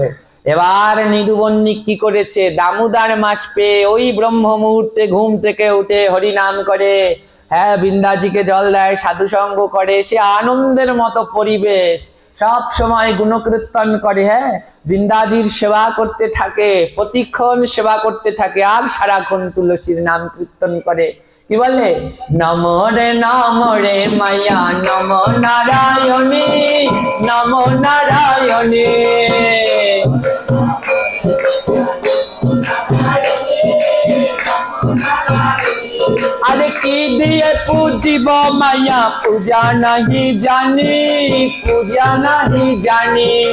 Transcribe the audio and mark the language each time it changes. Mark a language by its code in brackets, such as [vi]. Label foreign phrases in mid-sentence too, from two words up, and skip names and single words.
[bn] এবার নিদুবন্নিক কি করেছে, দামোদর মাস পেয়ে ওই ব্রহ্ম মুহূর্তে ঘুম থেকে উঠে হরিনাম করে, হ্যাঁ বৃন্দাজিকে জল দেয়, সাধু সঙ্গ করে, সে আনন্দের মতো পরিবেশ, সব সময় গুণকীর্তন করে। হ্যাঁ, বৃন্দাজির সেবা করতে থাকে, প্রতিক্ষণ সেবা করতে থাকে, আর সারাক্ষণ তুলসীর নাম কীর্তন করে। কি বলে, নমো রে মায়া নমো নারায়ণী, নমো নারায়ণী। অরে কী দিয়ে পূজিব মায়া পূজা নাহি জানি, পূজা নাহি জানি।